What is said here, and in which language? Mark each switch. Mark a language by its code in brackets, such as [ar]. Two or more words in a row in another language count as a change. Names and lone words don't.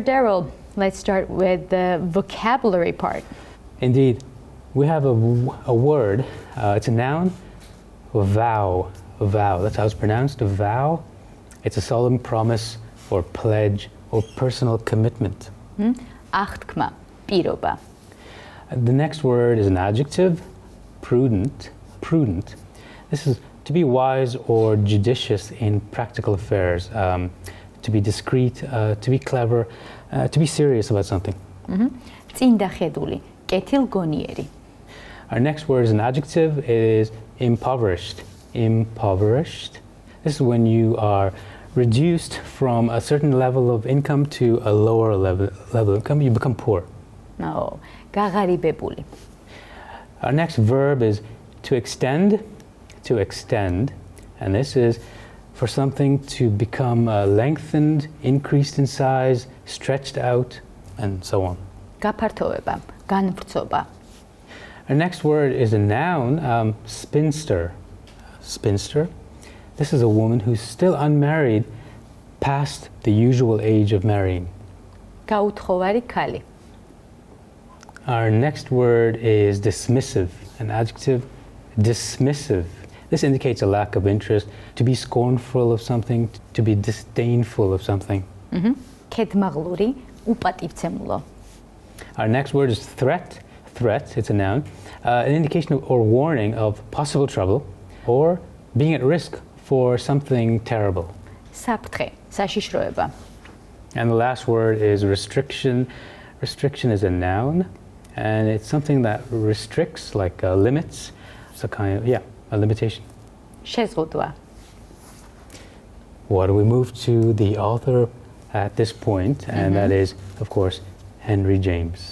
[en] Darrell, let's start with the vocabulary part. Indeed. We have a word, it's a noun, a vow. That's how it's pronounced, a vow. It's a solemn promise or pledge or personal commitment. [ka] აღთქმა, პირობა. [en] The next word is an adjective, prudent. This is to be wise or judicious in practical affairs, to be discreet, to be clever, to be serious about something. [ka] წინდახედული, კეთილგონიერი. [en] Our next word is an adjective. It is impoverished. This is when you are reduced from a certain level of income to a lower level of income. You become poor. [ka] No, გაღარიბებული. [en] Our next verb is to extend, and this is for something to become lengthened, increased in size, stretched out, and so on. [ka] გაფართოვება, განვრცობა. [en] Our next word is a noun, spinster. This is a woman who's still unmarried past the usual age of marrying. [ka] გაუთხოვარი ქალი. [en] Our next word is dismissive, an adjective, dismissive. This indicates a lack of interest, to be scornful of something, to be disdainful of something. [ka] ქედმაღლური, უპატივცემულო. [en] Our next word is threat. It's a noun, an indication of, or warning of possible trouble or being at risk for something terrible. [ka] საფრთხე, საშიშროება. [en] And the last word is restriction. Restriction is a noun, and it's something that restricts, like limits. It's a kind of, a limitation. [ka] შეზღუდვა. [en] Well, we move to the author at this point, and that is, of course, Henry James.